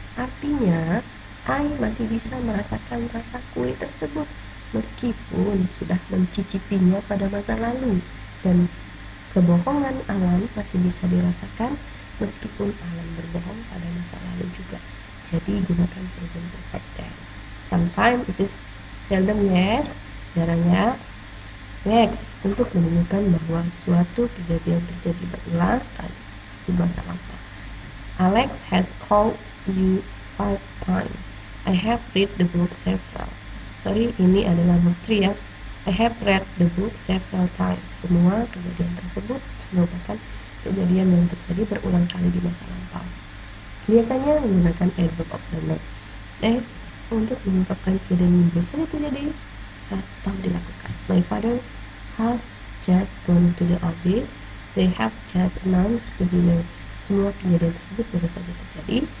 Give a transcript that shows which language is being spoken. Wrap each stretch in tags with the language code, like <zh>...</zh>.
<id>Artinya, I masih bisa merasakan rasa kue tersebut meskipun sudah mencicipinya pada masa lalu, dan kebohongan Alan masih bisa dirasakan meskipun Alan berbohong pada masa lalu juga. Jadi gunakan</id> <en>present perfect tense. Sometimes it is seldom, yes,</en> <id>jarang ya. Next, untuk menunjukkan bahwa suatu kejadian terjadi berulang kali di masa lampau.</id> <en>Alex has called you 5 times. I have read the book several. Sorry,</en> <id>ini adalah book 3 ya.</id> <en>I have read the book several times.</en> <id>Semua kejadian tersebut merupakan kejadian yang terjadi berulang kali di masa lampau. Biasanya menggunakan</id> <en>adverb of the night.</en> <id>Next, untuk mengungkapkan kejadian yang biasanya terjadi atau dilakukan.</id> <en>My father has just gone to the office. They have just announced the winner.</en> <id>Semua kejadian tersebut baru saja terjadi.</id>